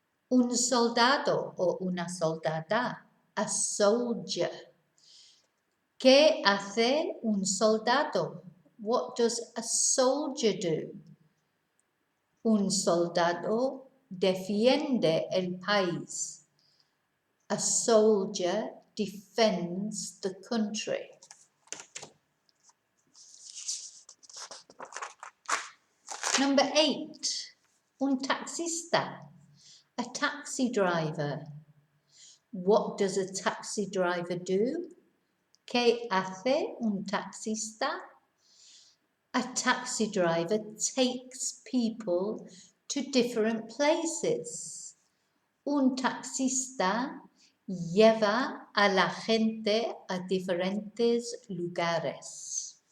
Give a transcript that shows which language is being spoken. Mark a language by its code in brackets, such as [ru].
[es] Un soldado o una soldada. [en] A soldier. [es] ¿Qué hace un soldado? [en] What does a soldier do? [es] Un soldado defiende el país. [en] A soldier defends the country. Number 8. [es] Un taxista. [en] A taxi driver. What does a taxi driver do? [es] ¿Qué hace un taxista? [en] A taxi driver takes people to different places. [es] Un taxista lleva a la gente a diferentes lugares.